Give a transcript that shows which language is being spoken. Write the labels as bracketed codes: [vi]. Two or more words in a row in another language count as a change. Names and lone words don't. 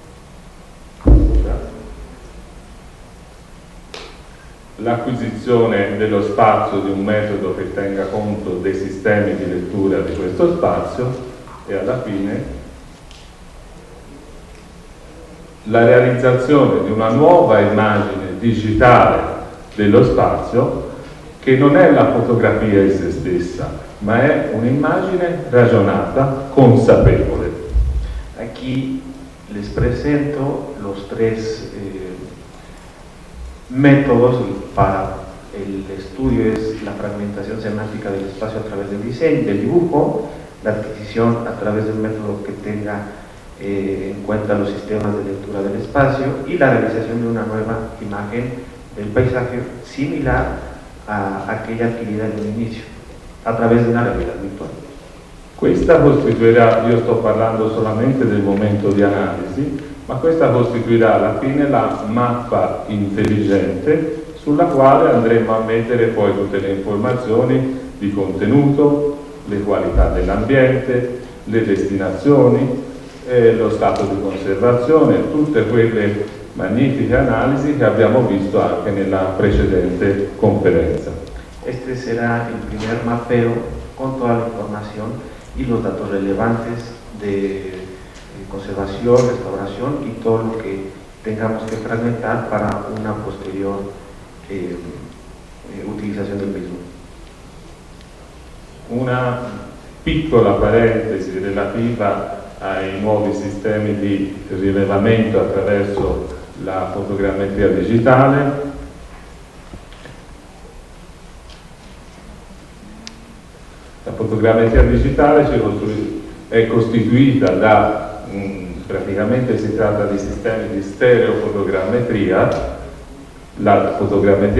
[it] l'acquisizione dello spazio di un metodo che tenga conto dei sistemi di lettura di questo spazio e alla fine la realizzazione di una nuova immagine digitale dello spazio che non è la fotografia in se stessa, ma è un'immagine ragionata, consapevole. [es] Aquí les presento los 3 métodos para el estudio: es la fragmentación semántica del espacio a través del diseño, del dibujo, la adquisición a través de un método que tenga en cuenta los sistemas de lectura del espacio y la realización de una nueva imagen del paisaje similar a aquella adquirida en un inicio a través de una realidad virtual. [it] Questa costituirà, io sto parlando solamente del momento di analisi, ma questa costituirà alla fine la mappa intelligente sulla quale andremo a mettere poi tutte le informazioni di contenuto, le qualità dell'ambiente, le destinazioni, lo stato di conservazione, tutte quelle magnifiche analisi che abbiamo visto anche nella precedente conferenza. [es] Este será el primer mapeo con toda la información y los datos relevantes de conservación, restauración y todo lo que tengamos que fragmentar para una posterior utilización del mismo. [it] Una piccola parentesi relativa ai nuovi sistemi di rilevamento attraverso la fotogrammetria digitale. La fotogrammetria digitale è costituita da, praticamente si tratta di sistemi di stereofotogrammetria, la fotogrammetria